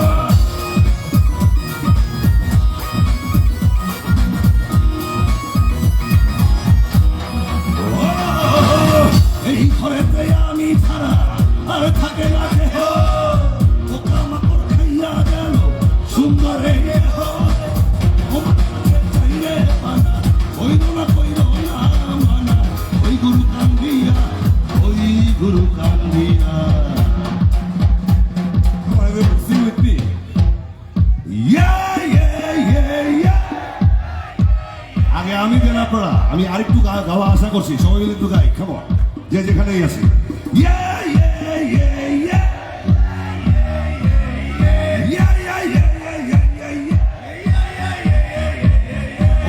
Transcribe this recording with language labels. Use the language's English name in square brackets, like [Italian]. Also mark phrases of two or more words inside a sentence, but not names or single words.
[Bangla] এই ঘরেতে আমি ছাড়া আর থাকে না দেহ, পোকা মাকড় খাইয়া গেল সুন্দর এই দেহ। কইল না কইল না মানা, ওই গুরু কান্দিয়া, ওই গুরু কান্দিয়া। [English] Sing with me. Yeah, yeah, yeah, yeah. [Bangla] আগে আমি দেন আপনারা, আমি আরেকটু গাওয়া আশা করছি, সবাই মিলে একটু গাই, কেমন যে যেখানেই আছি। [English] Yeah, yeah, yeah, yeah. Yeah, yeah, yeah, yeah, yeah, yeah, yeah.